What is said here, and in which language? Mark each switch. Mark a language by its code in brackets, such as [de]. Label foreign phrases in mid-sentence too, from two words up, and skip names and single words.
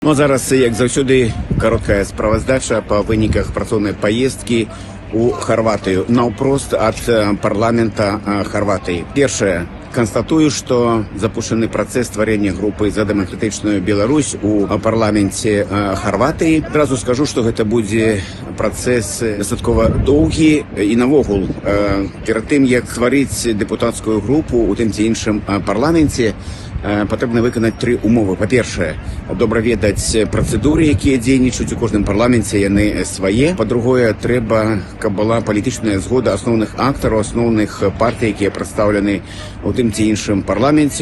[be] Ну а зараз, як заўсёды, кароткая справаздача па выніках працоўнай паездкі у Харватыю, наўпрост ад парламента Харватыі. Першае. [ru] Констатую, что запущены процесс стварэння группы за демократичную Беларусь у парламенте Хорватии. Сразу скажу, что это будет процесс достаточно долгий и навогул. Перед тем, [be] як стварыць [ru] депутатскую группу [be] у тым ці іншым парламенте, патрэбна выканаць тры умовы. Па-першае, добра ведаць працэдуры, якія дзейнічаюць у кожным парламенце, яны свае. Па-другое, трэба, каб была палітычная згода асноўных актараў, асноўных партый, якія прадстаўлены у тым ці іншым парламенце.